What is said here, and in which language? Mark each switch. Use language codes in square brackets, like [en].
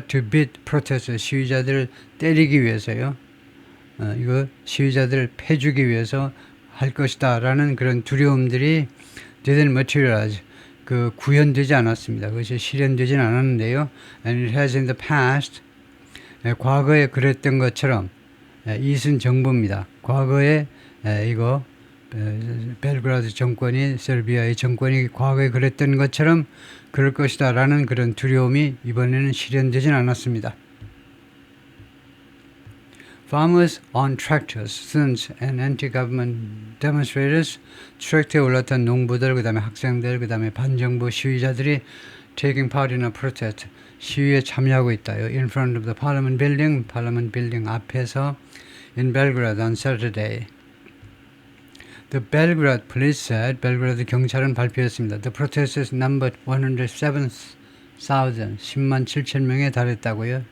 [en] To beat protesters, [ko] 시위자들을 때리기 위해서요. 이거 시위자들을 패주기 위해서 할 것이다 라는 그런 두려움들이 [en] didn't materialize. [ko] 그 구현되지 않았습니다. 그것이 실현되지는 않았는데요. [en] And it has in the past, [ko] 과거에 그랬던 것처럼, 이슨 정부입니다. 과거에 이거 벨그라드 정권이, 세르비아의 정권이 과거에 그랬던 것처럼 그럴 것이다 라는 그런 두려움이 이번에는 실현되진 않았습니다. [en] Farmers on tractors, students and anti-government demonstrators, [ko] 트랙터에 올랐던 농부들, 그 다음에 학생들, 그 다음에 반정부 시위자들이 taking part in a protest, 시위에 참여하고 있다요. [en] In front of the Parliament building, Parliament building [ko] 앞에서 [en] in Belgrade on Saturday. The Belgrade police said, [ko] 벨그라드 경찰은 발표했습니다. [en] The protesters numbered 107,000, [ko] 10만 7천 명에 달했다고요.